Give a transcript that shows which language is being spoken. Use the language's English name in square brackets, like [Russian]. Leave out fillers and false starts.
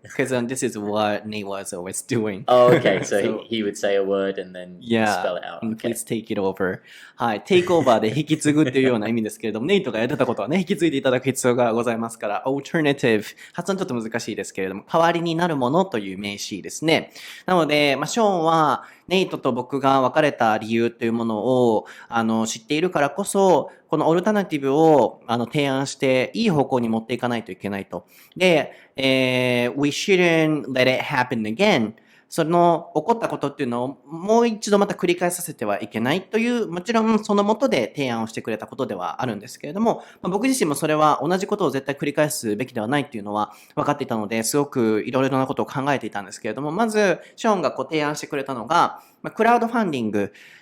[English] Because this is what Nate was always doing. Oh, okay. So he would say a word and then spell it out. Okay. Please take it over. [Japanese] はい。テイクオーバーで引き継ぐっていうような意味ですけれども、ネイトがやってたことはね、引き継いでいただく必要がございますから、alternative。発音ちょっと難しいですけれども、代わりになるものという名詞ですね。なので、ショーンは、ネイトと僕が別れた理由というものを、知っているからこそ、このオルタナティブを、提案して、いい方向に持っていかないといけないと。 [English] で、we shouldn't let it happen again. [Japanese] その起こったことっていうのをもう一度また繰り返させてはいけないという、もちろんその下で提案をしてくれたことではあるんですけれども、僕自身もそれは同じことを絶対繰り返すべきではないっていうのは分かっていたので、すごくいろいろなことを考えていたんですけれども、まず、ショーンが提案してくれたのが、クラウドファンディング、